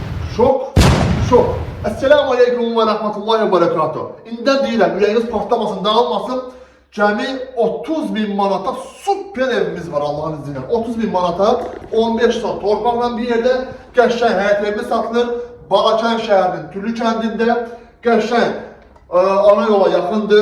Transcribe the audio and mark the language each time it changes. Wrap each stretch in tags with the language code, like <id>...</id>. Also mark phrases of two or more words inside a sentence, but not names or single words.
<az>Şok, şok.</az> <ar>السلام عليكم ورحمة الله وبركاته.</ar> <az>İnden deyirəm, ürəyiniz partlamasın, dağılmasın. Cəmi 30.000 manata süper evimiz var</az> <tr>Allah'ın izniyle.</tr> <az>30.000 manata 15 saat torpaqla bir yerdə qəşəng həyət evimiz satılır. Balakən şəhərinin Tülü kəndində qəşəng ana yola yaxındır.</az>